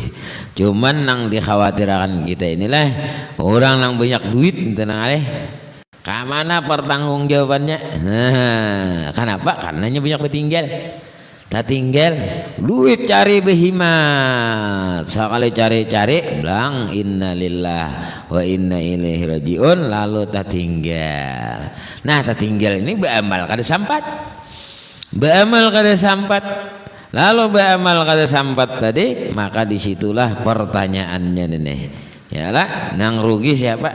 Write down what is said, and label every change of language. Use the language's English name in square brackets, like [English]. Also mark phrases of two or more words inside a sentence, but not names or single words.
[Banjar] Cuman yang dikhawatirkan kita inilah orang yang banyak duit, tenang aleh. Kamana pertanggungjawabannya? Nah, kenapa? Karenanya banyak bertinggal. Tak tinggal duit cari behimat, sekali cari-cari bilang [Arabic] إنا لله وإنا إليه راجعون, [Banjar] lalu tak tinggal. Nah tak tinggal ini beramal kada sampat, lalu beramal kada sampat tadi, maka disitulah pertanyaannya nih, ya lah, nang rugi siapa?